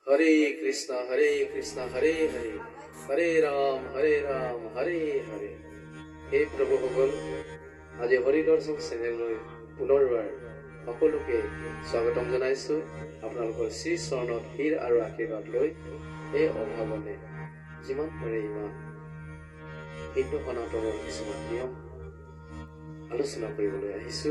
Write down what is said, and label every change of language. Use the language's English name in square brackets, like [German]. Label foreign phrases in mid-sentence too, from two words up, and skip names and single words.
[Sanskrit] হরে কৃষ্ণ হরে কৃষ্ণ হরে হরে হরে রাম হৰে হৰে। [Assamese] হে প্ৰভুসকল, আজি হৰি দৰ্শন চেনেললৈ পুনৰবাৰ সকলোকে স্বাগতম জনাইছোঁ। আপোনালোকৰ শ্ৰী চৰণত শিৰ আৰু আশীৰ্বাদ লৈ এই অভাৱনে যিমান পাৰে ইমান হিন্দু সনাতনৰ কিছুমান নিয়ম আলোচনা কৰিবলৈ আহিছোঁ।